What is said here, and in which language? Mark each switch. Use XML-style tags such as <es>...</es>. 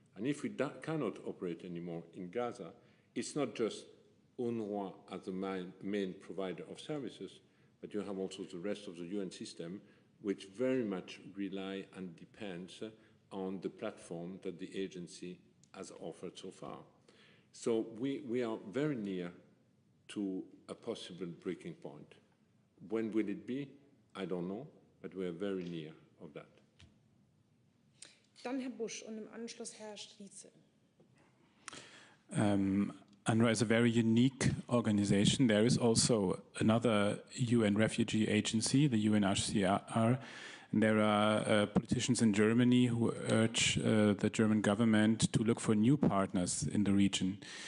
<en>And if we cannot operate anymore in Gaza, it's not just UNRWA as the main provider of services, but you have also the rest of the UN system, which very much rely and depends on the platform that the agency has offered so far. So we are very near to a possible breaking point. When will it be? I don't know, but we are very near of that.</en> <de>Dann Herr Busch und im Anschluss Herr Striezel.</de> <en>UNRWA is a very unique organization. There is also another UN refugee agency, the UNHCR, and there are politicians in Germany who urge the German government to look for new partners in the region.</en>